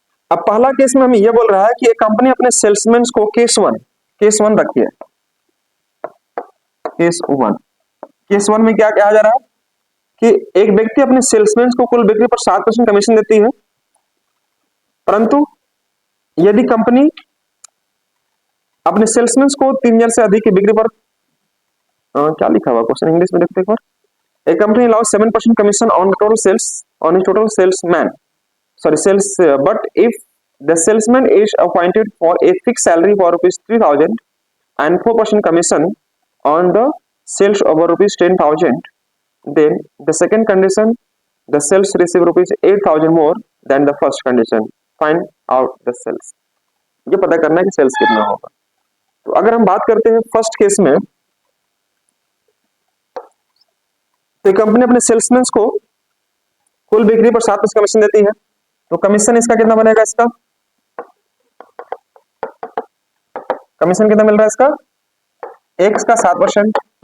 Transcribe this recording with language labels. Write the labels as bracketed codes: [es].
[hi] अब पहला केस में हमें यह बोल रहा है कि एक कंपनी अपने सेल्समैन को केस वन रखिए, केस वन में क्या कहा जा रहा है कि एक व्यक्ति अपने सेल्समैन को कुल बिक्री पर 7% कमीशन देती है, परंतु यदि कंपनी अपने सेल्समैन को 3,000 से अधिक की बिक्री पर क्या लिखा हुआ क्वेश्चन इंग्लिश में देखते एक बार। [en] A company allows 7% commission on the total sales on his total salesman. Sorry, sales. But if the salesman is appointed for a fixed salary for rupees 3,000 and 4% commission on the sales over rupees 10,000, then the second condition, the sales receive rupees 8,000 more than the first condition. Find out the sales. [hi] ये पता करना है कि sales कितना होगा। तो अगर हम बात करते हैं फर्स्ट केस में, तो कंपनी अपने सेल्समैन को कुल बिक्री पर 7% कमीशन देती है, तो कमीशन इसका कितना बनेगा, इसका कमीशन कितना मिल रहा है इसका, एक्स का 7%।